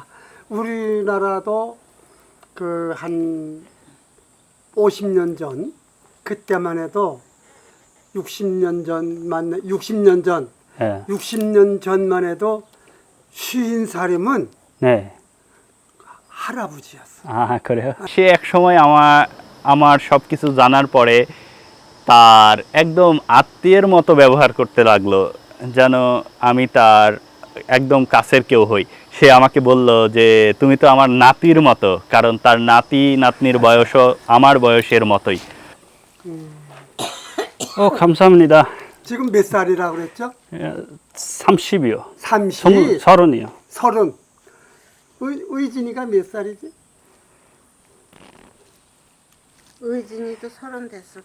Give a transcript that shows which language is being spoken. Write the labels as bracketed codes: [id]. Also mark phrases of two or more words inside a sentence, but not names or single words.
[ko] 우리나라도 그 한 50년 전, 그때만 해도 60년 전, 네. 60년 전만 해도 50살이면 네. 할아버지였어. 그래요? [bn] সে এক সময় আমার সব কিছু জানার পরে তার একদম আত্মীয়ের মতো ব্যবহার করতে লাগলো, যেন আমি তার একদম কাছের কেউ হই। সে আমাকে বলল যে তুমি তো আমার নাতির মতো, কারণ তার নাতি নাতনির বয়সও আমার বয়সের মতোই। [ko] 감사합니다. 지금 몇 살이라고 그랬죠? 30이요. 30, 30이요. 30. 의진이가 몇 살이지? 의진이도 30 됐을걸?